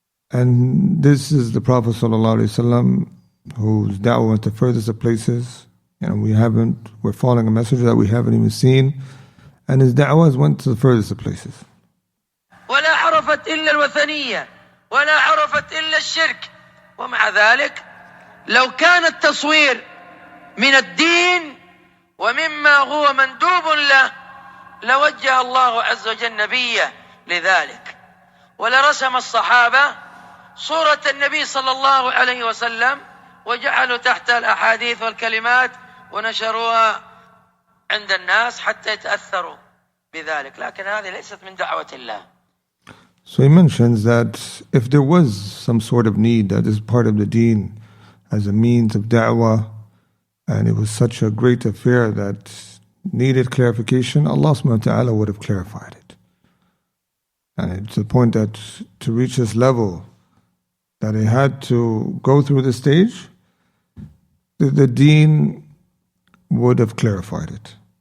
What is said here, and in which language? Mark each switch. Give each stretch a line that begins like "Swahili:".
English: And this is the Prophet ﷺ whose da'wah went to furthest of places. We're following a message that we haven't even seen, and his da'wah went to the furthest of places.
Arabic: ولا عرفت إلا الوثنية ولا عرفت إلا الشرك. ومع ذلك لو كان التصوير من الدين ومما هو مندوب له لوجه الله عز وجل نبيه لذلك، ولرسم الصحابة صورة النبي صلى الله عليه وسلم وجعلوا تحت الأحاديث والكلمات ونشروها عند الناس حتى يتأثروا بذلك، لكن هذه ليست من دعوة الله.
English: So he mentions that if there was some sort of need that is part of the deen as a means of da'wah, and it was such a great affair that needed clarification, Allah subhanahu wa ta'ala would have clarified it. And it's the point that to reach this level that it had to go through the stage, the deen would have clarified it.